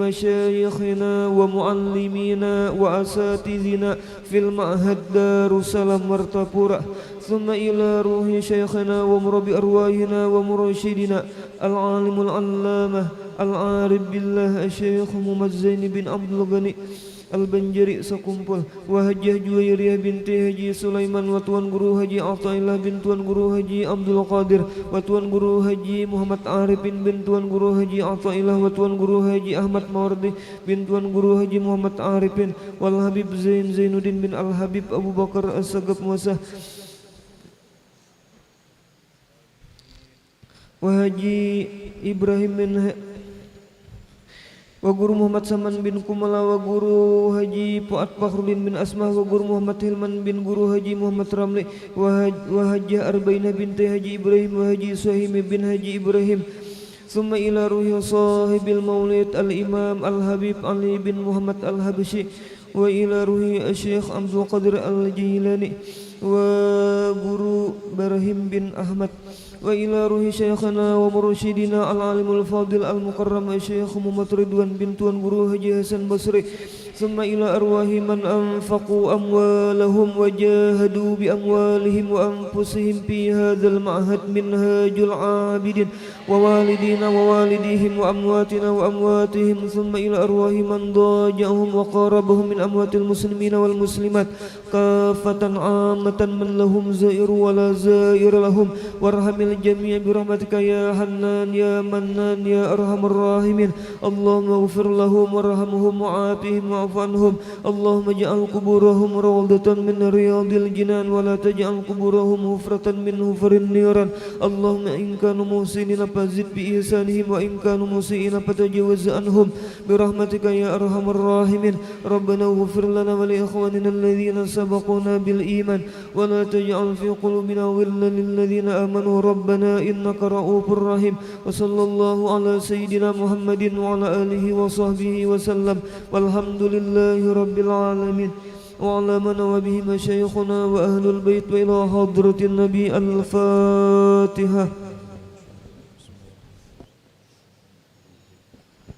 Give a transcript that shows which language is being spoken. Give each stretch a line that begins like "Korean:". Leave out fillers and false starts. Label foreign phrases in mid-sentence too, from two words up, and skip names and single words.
Arabic: مشايخنا ومعلمينا وأساتذنا في المعهد دار السلام مرتقورة ثم إلى روح شيخنا ومربي أرواحنا ومرشدنا العالم العلامة العارف بالله الشيخ محمد زين بن عبد الغني البنجري سekumpul Wahajah Juwairiyah binti Haji Sulaiman wa Tuan Guru Haji Athaillah bin Tuan Guru Haji Abdul Qadir wa Tuan Guru Haji Muhammad Arifin bin Tuan Guru Haji Athaillah wa Tuan Guru Haji Ahmad Mawardi bin Tuan Guru Haji Muhammad Arifin wal Habib Zainuddin bin Al Habib Abu Bakar As-Sagaf Muasa wa Haji Ibrahim bin wa Guru Muhammad Saman bin Kumala wa Guru Haji Fuad Fakhrudin bin Asmah wa Guru Muhammad Hilman bin Guru Haji Muhammad Ramli wa Hajjah Arbainah binti Haji Ibrahim wa Haji Suhaimi bin Haji Ibrahim ثم إلى روح صاحب المولد الإمام الحبيب علي بن محمد الحبشي وإلى روح الشيخ عبد القادر الجيلاني و Guru Barahim bin Ahmad وإلى روح شيخنا ومرشدنا العالم الفاضل المكرم الشيخ محمد رضوان بن توان غورو حاج حسن بصري ثم إلى أرواح من أنفقوا أموالهم وجاهدوا بأموالهم وأنفسهم في هذا المعهد منهاج العابدين ووالدينا و والديهم وأمواتنا وأمواتهم ثم إلى أرواح من دعاهم وقرابهم من أموات المسلمين والمسلمات كافة عامة من لهم زائر ولا زائر لهم وارحم الجميع برحمتك يا حنان يا منان يا أرحم الراحمين اللهم اغفر لهم وارحمهم وعافهم واعف عنهم اللهم اجعل قبورهم روضة من رياض الجنان ولا تجعل قبورهم حفرة من حفر النيران اللهم إن كانوا محسنين فزد في إحسانهم وإن كانوا مسيئين فتجاوز عنهم برحمتك يا أرحم الراحمين ربنا اغفر لنا ولإخواننا الذين سبقونا بالإيمان ولا تجعل في قلوبنا غلا للذين آمنوا ربنا إنك رؤوف رحيم وصلى الله على سيدنا محمد وعلى آله وصحبه وسلم والحمد لله رب العالمين وعلى من وبه مشايخنا وأهل البيت وإلى حضرة النبي الفاتحة